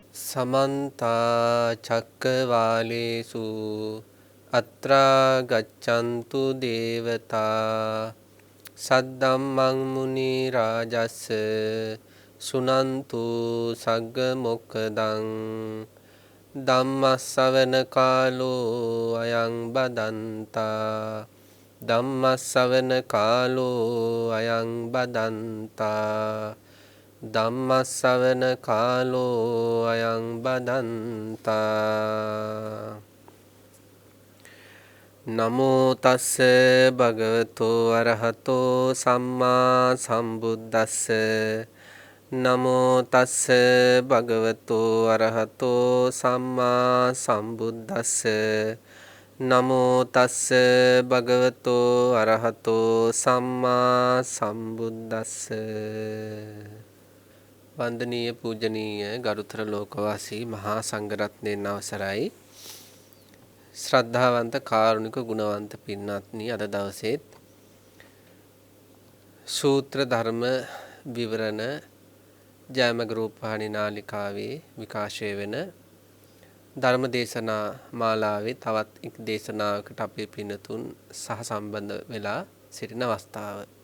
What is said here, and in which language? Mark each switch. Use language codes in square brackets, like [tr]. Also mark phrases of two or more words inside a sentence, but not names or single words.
[pi] समन्ता चक्रवालेषु अत्रा गच्छन्तु देवता सद्धम्मं मुनिराजस्य सुनन्तु सग्ग मोक्खदं ධම්මස්සවන කාලෝ අයං බදන්තා ධම්මස්සවන කාලෝ අයං බදන්තා ධම්මස්සවන කාලෝ අයං බදන්තා නමෝ තස්ස භගවතෝ අරහතෝ සම්මා සම්බුද්දස්ස නමෝ තස්ස භගවතෝ අරහතෝ සම්මා සම්බුද්දස්ස නමෝ තස්ස භගවතෝ අරහතෝ සම්මා සම්බුද්දස්ස [si] වන්දනීය පූජනීය ගරුතර ලෝකවාසී මහා සංඝරත්නයන් අවසරයි ශ්‍රද්ධාවන්ත කාරුණික ගුණවන්ත පින්වත්නි අද දවසේත් සූත්‍ර ධර්ම විවරණ ජයමග රූපවාහිනී නාලිකාවේ විකාශය වෙන ධර්ම දේශනා මාලාවේ තවත් එක් දේශනාවකට අපේ පින්තුන් සහසම්බන්ධ වෙලා සිටින අවස්ථාව.